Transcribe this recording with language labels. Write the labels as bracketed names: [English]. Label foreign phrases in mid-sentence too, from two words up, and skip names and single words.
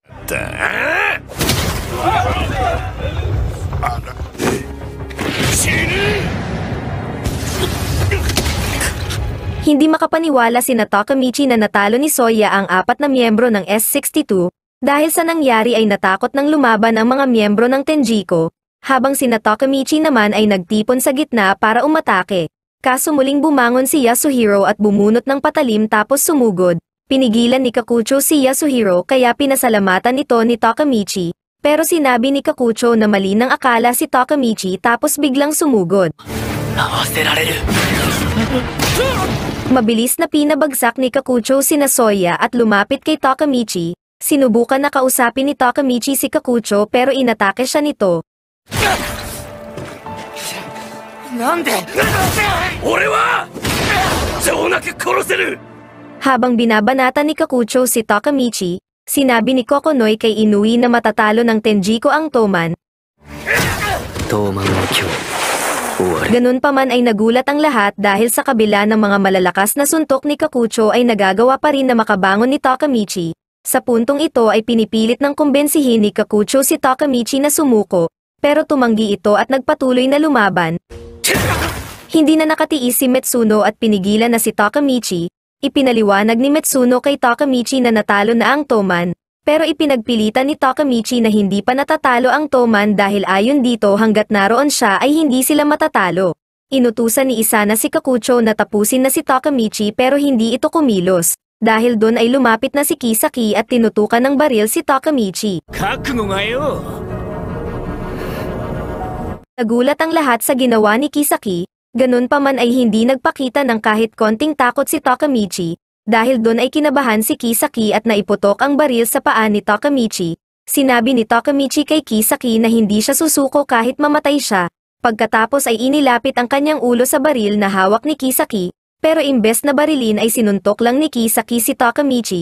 [Filipino] Hindi makapaniwala si Takamichi na natalo ni Soya ang 4 na miyembro ng S62, dahil sa nangyari ay natakot ng lumaban ang mga miyembro ng Tenjiko, habang si Takamichi naman ay nagtipon sa gitna para umatake. Kaso muling bumangon si Yasuhiro at bumunot ng patalim tapos sumugod. Pinigilan ni Kakucho si Yasuhiro kaya pinasalamatan ito ni Takamichi, pero sinabi ni Kakucho na mali ng akala si Takamichi tapos biglang sumugod. [Japanese] 合わせられる。 [Filipino] Mabilis na pinabagsak ni Kakucho sina Soya at lumapit kay Takamichi. Sinubukan na kausapin ni Takamichi si Kakucho pero inatake siya nito. [Japanese] なんで俺は情なく殺せる。 [Filipino] Habang binabanata ni Kakucho si Takamichi, sinabi ni Kokonoy kay Inui na matatalo ng Tenjiko ang Toman. [Japanese] トーマンは今日終わり。 [Filipino] Ganun pa man ay nagulat ang lahat dahil sa kabila ng mga malalakas na suntok ni Kakucho ay nagagawa pa rin na makabangon ni Takamichi. Sa puntong ito ay pinipilit ng kumbensihin ni Kakucho si Takamichi na sumuko, pero tumanggi ito at nagpatuloy na lumaban. Hindi na nakatiis si Metsuno at pinigilan na si Takamichi. Ipinaliwanag ni Metsuno kay Takamichi na natalo na ang Toman, pero ipinagpilitan ni Takamichi na hindi pa natatalo ang Toman dahil ayon dito hanggat naroon siya ay hindi sila matatalo. Inutusan ni Isana si Kakucho na tapusin na si Takamichi pero hindi ito kumilos. Dahil doon ay lumapit na si Kisaki at tinutukan ng baril si Takamichi. [Japanese] 覚悟がよ。 [Filipino] Nagulat ang lahat sa ginawa ni Kisaki, ganun pa man ay hindi nagpakita ng kahit konting takot si Takamichi, dahil doon ay kinabahan si Kisaki at naiputok ang baril sa paa ni Takamichi. Sinabi ni Takamichi kay Kisaki na hindi siya susuko kahit mamatay siya, pagkatapos ay inilapit ang kanyang ulo sa baril na hawak ni Kisaki, pero imbes na barilin ay sinuntok lang ni Kisaki si Takamichi.